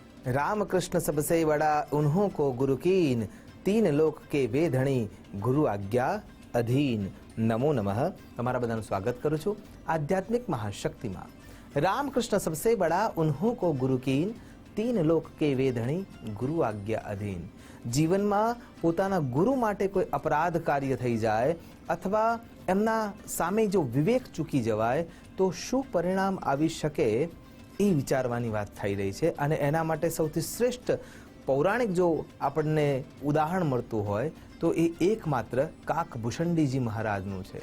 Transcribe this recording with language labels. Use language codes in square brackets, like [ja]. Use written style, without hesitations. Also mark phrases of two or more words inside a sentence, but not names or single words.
[hi] रामकृष्ण सबसे बड़ा उन्हों को गुरु कीन, तीन लोक के वेधणी, गुरु आज्ञा अधीन। नमो नमः। [gu] તમારા બધાનું સ્વાગત કરું છું આધ્યાત્મિક મહાશક્તિમાં। [hi] रामकृष्ण सबसे बड़ा उन्हों को गुरु कीन, तीन लोक के वेधणी, गुरु आज्ञा अधीन। [gu] જીવનમાં પોતાના ગુરુ માટે કોઈ અપરાધ કાર્ય થઈ જાય અથવા એમના સામે જો વિવેક ચૂકી જવાય તો શું પરિણામ આવી શકે એ વિચારવાની વાત થઈ રહી છે। અને એના માટે સૌથી શ્રેષ્ઠ પૌરાણિક જો આપણને ઉદાહરણ મળતું હોય તો એ એકમાત્ર કાકભૂષણજીજી મહારાજનું છે।